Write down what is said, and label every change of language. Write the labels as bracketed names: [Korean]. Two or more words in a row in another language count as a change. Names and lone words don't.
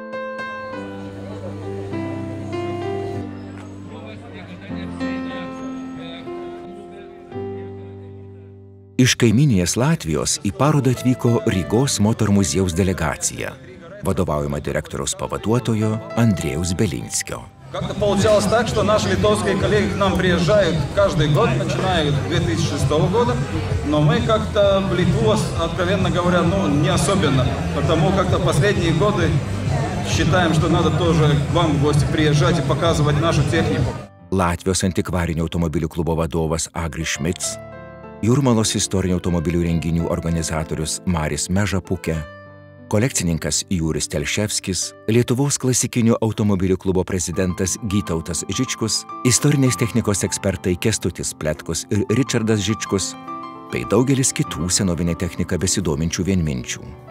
[Lithuanian] Iš kaimyninės Latvijos į parodą atvyko Rygos moterų muziejaus delegacija, vadovaujama direktoriaus pavaduotojo Andrėjaus Belinskio. [Russian] Как-то получалось так, что наши литовские коллеги к нам приезжают каждый год, начиная с 2006 года, но мы как-то в Литву, откровенно говоря, не особенно, потому как-то последние годы считаем, что надо тоже к вам в гости приезжать и показывать нашу технику. [Lithuanian] Latvijos antikvarinių automobilių klubo vadovas Agris Šmits, Jūrmalos istorinių automobilių renginių organizatorius Maris Mežapukė, kolekcininkas Jūris Telševskis, Lietuvos klasikinių automobilių klubo prezidentas Gytautas Žičkus, istorinės technikos ekspertai Kęstutis Pletkus ir Ričardas Žičkus, bei daugelis kitų senovinę techniką besidominčių vienminčių.